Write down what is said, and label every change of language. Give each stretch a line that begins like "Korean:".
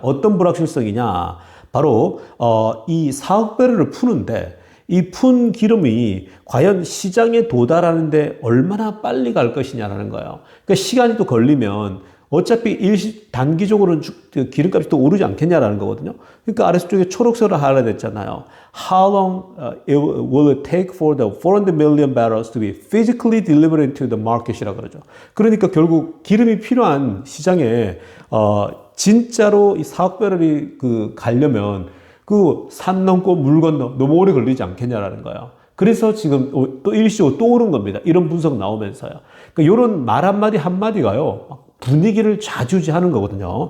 Korean: 어떤 불확실성이냐? 바로 이 4억 배럴을 푸는데 이 푼 기름이 과연 시장에 도달하는데 얼마나 빨리 갈 것이냐라는 거예요. 그러니까 시간이 또 걸리면 어차피 단기적으로는 기름값이 또 오르지 않겠냐라는 거거든요. 그러니까 아래쪽에 초록색으로 하이라이트했잖아요.
English: How long will it take for the 400 million barrels to be physically delivered into the market
Korean: 이라고 그러죠. 그러니까 결국 기름이 필요한 시장에 진짜로 이 4억 배럴이 가려면 산 넘고 물 건너 너무 오래 걸리지 않겠냐라는 거예요. 그래서 지금 또 일시적으로 또 오른 겁니다. 이런 분석 나오면서요. 그러니까 이런 말 한마디 한마디가요. 분위기를 좌지우지하는 거거든요.